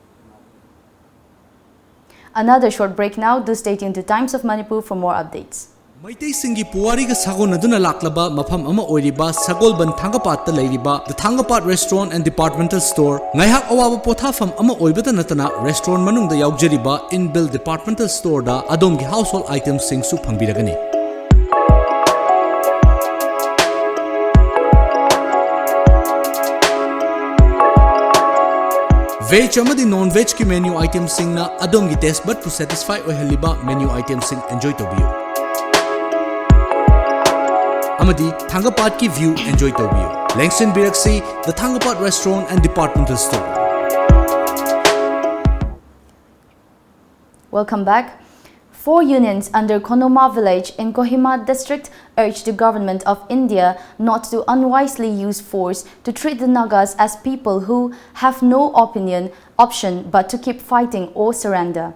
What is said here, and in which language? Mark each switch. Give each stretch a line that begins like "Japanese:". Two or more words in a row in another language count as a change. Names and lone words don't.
English: Another short break now. Do stay tuned to Times of Manipur for more updates.
Manipuri: Maitai Singi Puari ka sagon aduna laklaba mafam ama oiriba Sagolban Thangapat ta leiriba the Thangapat Restaurant and Departmental Store ngaihak awaba pothafam ama oibata natana restaurant manungda yaujariba
English: inbuilt departmental store
Manipuri: da adomgi
English: household items
Manipuri: sing su phangbiragani. Veg amadi non-veg ki
English: menu items
Manipuri: sing na adomgi
English: taste bud
Manipuri: to satisfy oheliba
English: menu items
Manipuri: sing enjoy tobiyo. Amadi Thangapat ki view enjoy tobiyo. Langston Biraksi, the Thangapat Restaurant and Departmental Store.
English: Welcome back. 4 unions under Konoma village in Kohima district urged the government of India not to unwisely use force to treat the Nagas as people who have no option but to keep fighting or surrender.